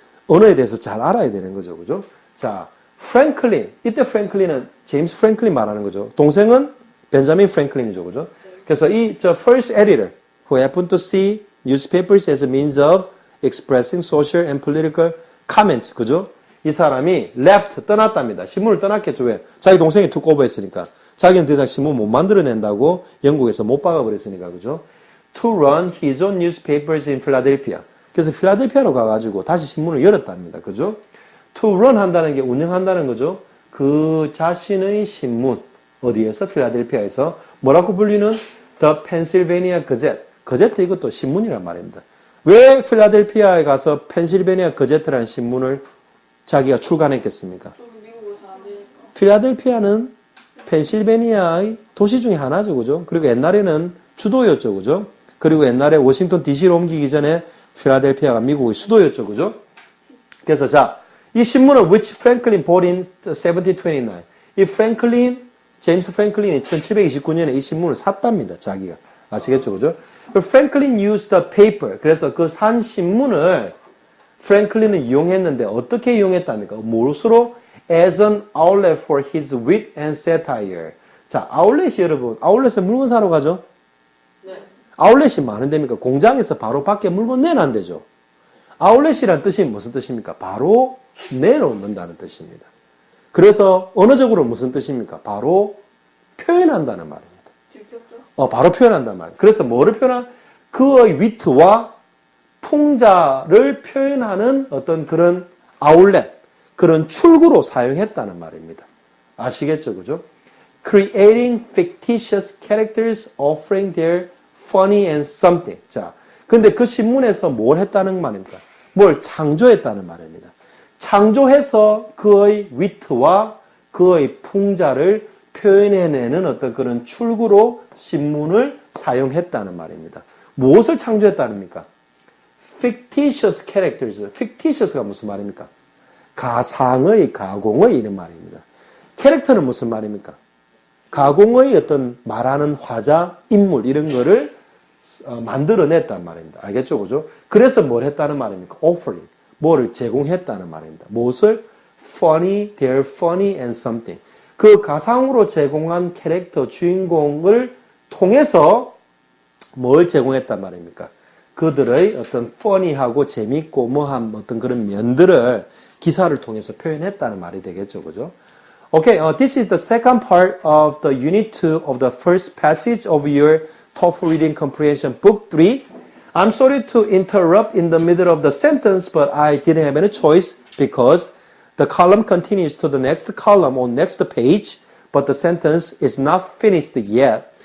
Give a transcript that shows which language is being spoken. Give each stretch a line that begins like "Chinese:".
Korean: 언어에 대해서 잘 알아야 되는 거죠. 그죠? 자, 프랭클린. 이때 프랭클린은 제임스 프랭클린 말하는 거죠. 동생은 벤자민 프랭클린이죠. 그죠?
English: 그래서 저 first editor who happened to see newspapers as a means of expressing social and political comments.
Korean: 그죠? 이 사람이 left, 떠났답니다. 신문을 떠났겠죠. 왜? 자기 동생이 took over 했으니까. 자기는 더 이상 신문 못 만들어낸다고 영국에서 못 박아버렸으니까. 그죠?
English: To run his own newspapers in Philadelphia.
Korean: 그래서 필라델피아로 가가지고 다시 신문을 열었답니다. 그죠?
English: To run
Korean: 한다는 게 운영한다는 거죠. 그 자신의 신문, 어디에서? 필라델피아에서. 뭐라고 불리는?
English: The Pennsylvania Gazette.
Korean: 거제트 이것도 신문이란 말입니다. 왜 필라델피아에 가서 펜실베니아 거제트라는 신문을 자기가 출간했겠습니까? 필라델피아는 펜실베니아의 도시 중에 하나죠. 그죠? 그리고 옛날에는 주도였죠. 그죠? 그리고 옛날에 워싱턴 DC로 옮기기 전에 필라델피아가 미국의 수도였죠. 그죠? 그래서 자, 이 신문을
English: which Franklin bought in 1729.
Korean: 이 프랭클린, 제임스 프랭클린이 1729년에 이 신문을 샀답니다. 자기가. 아시겠죠? 그죠?
English: Franklin used the paper.
Korean: 그래서 그 산 신문을 프랭클린은 이용했는데 어떻게 이용했답니까? 무엇으로?
English: As an outlet for his wit and satire.
Korean: 자, 아울렛이 여러분, 아울렛에 물건 사러 가죠? 네. 아울렛이 많은 데입니까? 공장에서 바로 밖에 물건 내는 안 되죠. 아울렛이란 뜻이 무슨 뜻입니까? 바로 내놓는다는 뜻입니다. 그래서 언어적으로 무슨 뜻입니까? 바로 표현한다는 말입니다. 직접죠? 바로 표현한다는 말. 그래서 뭐를 표현한? 그의 위트와 풍자를 표현하는 어떤 그런 아울렛, 그런 출구로 사용했다는 말입니다. 아시겠죠? 그죠?
English: Creating fictitious characters offering their funny and something.
Korean: 자, 근데 그 신문에서 뭘 했다는 말입니까? 뭘 창조했다는 말입니다. 창조해서 그의 위트와 그의 풍자를 표현해내는 어떤 그런 출구로 신문을 사용했다는 말입니다. 무엇을 창조했다는 겁니까?
English: fictitious characters.
Korean: fictitious가 무슨 말입니까? 가상의, 가공의 이런 말입니다. 캐릭터는 무슨 말입니까? 가공의 어떤 말하는 화자, 인물 이런 거를 만들어냈단 말입니다. 알겠죠? 그죠? 그래서 뭘 했다는 말입니까?
English: offering.
Korean: 뭐를 제공했다는 말입니다. 무엇을?
English: funny, they're funny and something.
Korean: 그 가상으로 제공한 캐릭터, 주인공을 통해서 뭘 제공했단 말입니까? 그들의 어떤 funny하고 재밌고 뭐한 어떤 그런 면들을 기사를 통해서 표현했다는 말이 되겠죠. 그죠?
English: Okay, this is the second part of the unit 2 of the first passage of your TOEFL Reading Comprehension Book 3. I'm sorry to interrupt in the middle of the sentence, but I didn't have any choice because the column continues to the next column on next page, but the sentence is not finished yet.